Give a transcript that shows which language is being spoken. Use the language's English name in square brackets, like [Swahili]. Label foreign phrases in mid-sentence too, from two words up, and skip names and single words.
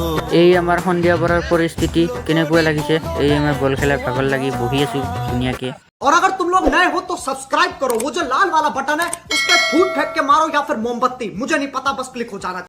[Assamese] এই আমাৰ সন্ধিয়া পৰাৰ পৰিস্থিতি কেনেকুৱা লাগিছে এই আমাৰ বল খেলাৰ ভাগৰ লাগি বহি আছোঁ ধুনীয়াকৈ [Hindi] और अगर तुम लोग नए हो तो सब्सक्राइब करो वो जो लाल वाला बटन है उस पर फूट फेंक के मारो या फिर मोमबत्ती मुझे नहीं पता बस क्लिक हो जाना